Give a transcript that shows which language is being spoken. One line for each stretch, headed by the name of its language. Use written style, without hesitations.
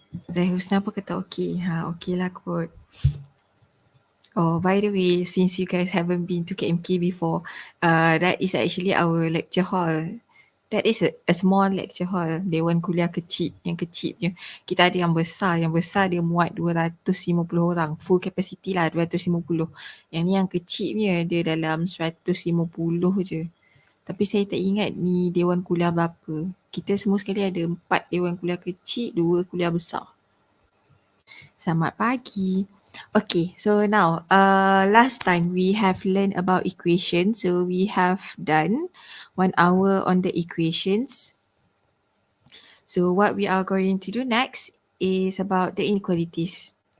Malay: Zai Husna pun kata okay. Okay lah kot.
English: Oh, by the way, since you guys haven't been to KMK before, that is actually our lecture hall. That is a small lecture hall.
Malay: Dewan kuliah kecil, yang kecil punya. Kita ada yang besar. Yang besar dia muat 250 orang.
English: Full capacity
Malay: lah 250. Yang ni yang kecil punya, dia dalam 150 je. Tapi saya tak ingat ni dewan kuliah berapa. Kita semua sekali ada 4 dewan kuliah kecil, 2 kuliah besar. Selamat pagi.
English: Okay, so now last time we have learned about equations. So we have done 1 hour on the equations. So what we are going to do next is about the inequalities.